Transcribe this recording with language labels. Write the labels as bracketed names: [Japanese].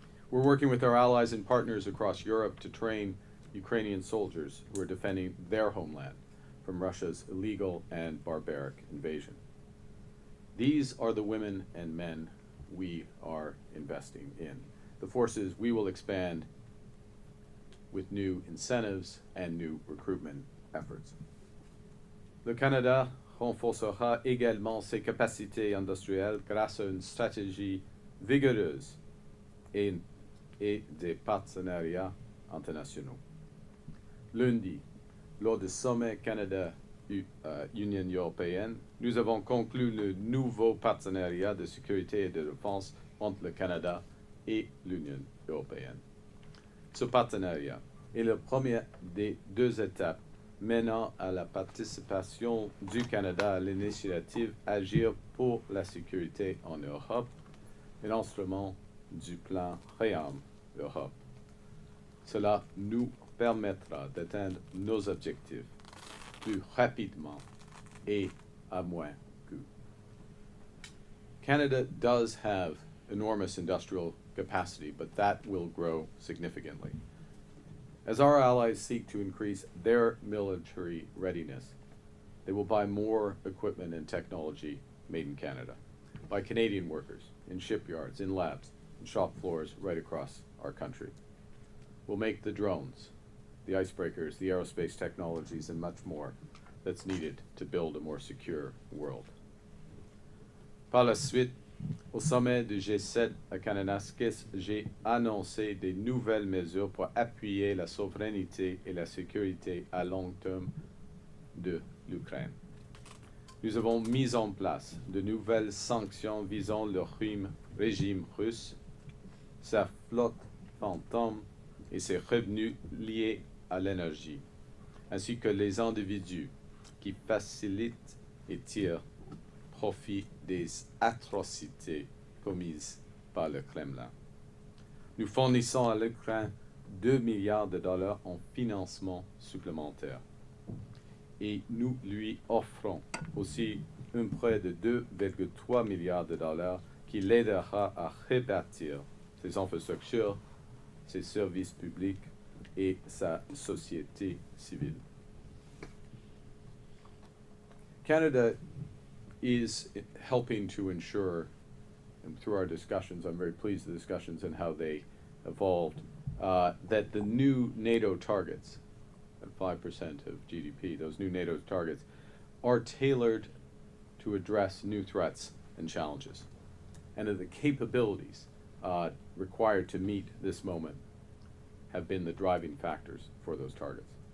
[English] We're working with our allies and partners across Europe to train Ukrainian soldiers who are defending their homeland from Russia's illegal and barbaric invasion. These are the women and men we are investing in. The forces we will expand with new incentives and new recruitment efforts. [French] Le Canada renforcera également ses capacités industrielles grâce à une stratégie vigoureuse et des partenariats internationaux. Lundi, lors du sommet Canada-Union européenne, nous avons conclu le nouveau partenariat de sécurité et de défense entre le Canada et l'Union européenne. Ce partenariat est la première des deux étapes menant à la participation du Canada à l'initiative Agir pour la sécurité en Europe et l'instrument du plan Réarme Europe. Cela nous permettra d'atteindre nos objectifs plus rapidement et à moins coût. [English] Canada does have enormous industrial capacity, but that will grow significantly. As our allies seek to increase their military readiness, they will buy more equipment and technology made in Canada by Canadian workers, in shipyards, in labs, in shop floors right across our country. We'll make the drones, the icebreakers, the aerospace technologies, and much more that's needed to build a more secure world. [French] Par la suite, au sommet du G7 à Kananaskis, j'ai annoncé des nouvelles mesures pour appuyer la souveraineté et la sécurité à long terme de l'Ukraine. Nous avons mis en place de nouvelles sanctions visant le régime russe, sa flotte fantôme et ses revenus liés à l'énergie, ainsi que les individus qui facilitent et tirent profit des atrocités commises par le Kremlin. Nous fournissons à l'Ukraine 2 milliards de dollars en financement supplémentaire et nous lui offrons aussi un prêt de 2,3 milliards de dollars qui l'aidera à rebâtir ses infrastructures, ses services publics et sa société civile. [English] Canada is helping to ensure, and through our discussions, I'm very pleased with the discussions and how they evolved, that the new NATO targets, at 5% of GDP, those new NATO targets, are tailored to address new threats and challenges, and that the capabilities required to meet this moment have been the driving factors for those targets.